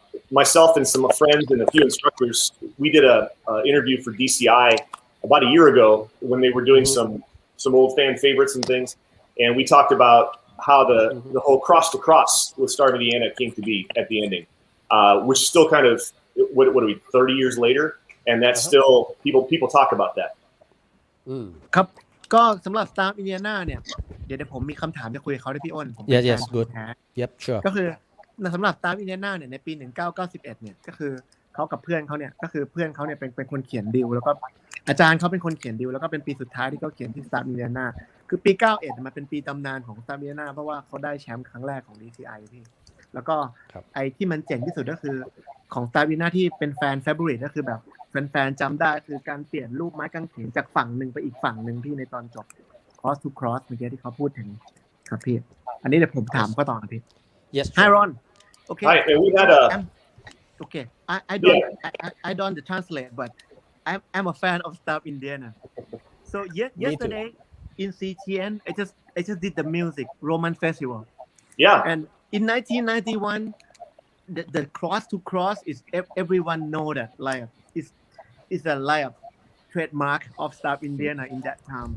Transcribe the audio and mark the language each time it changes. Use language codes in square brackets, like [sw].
[en] Myself and some friends and a few instructors, we did a interview for DCI about a year ago when they were doing some old fan favorites and things, and we talked about how the whole cross to cross with Star of Indiana came to be at the ending, which still kind of what are we 30 years later, and that's still people talk about that. [th] ครับก็สำหรับ Star of Indiana เนี่ยเดี๋ยวผมมีคำถามจะคุยกับเขาด้วยพี่อ้น [en] Yes, good. Yep, sure. [th] ก็คือสำหรับ Star of Indiana เนี่ยในปี1991เนี่ยก็คือเขากับเพื่อนเขาเนี่ยก็คือเพื่อนเขาเนี่ยเป็นคนเขียนดีลแล้วก็อาจารย์เขาเป็นคนเขียนดีลแล้วก็เป็นปีสุดท้ายที่เขาเขียนที่ Star of Indiana คือปี91มันเป็นปีตำนานของ Star of Indiana เพราะว่าเขาได้แชมป์ครั้งแรกของ DCI พี่แล้วก็ไอ้ที่มันเจ๋งที่สุดก็คือของ Star of Indiana ที่เป็นแฟน favorite ก็คือแบบแฟนๆจำได้คือการเปลี่ยนรูปไม้กางเขนจากฝั่งหนึ่งไปอีกฝั่งหนึ่งที่ในตอนจบ cross to cross เมื่อกี้ที่เขาพูดถึงครับพี่อันนี้เดี๋ยวผมถามก็ต่อพี่ [en] Yes. Hi Ron. Okay. Hi, and we had Okay. I don't translate, but I'm a fan of Star of Indiana. So yesterday in CTN, I just did the music Roman Festival. Yeah. And in 1991, the cross to cross is everyone know that like is a like trademark of Star of Indiana in that time.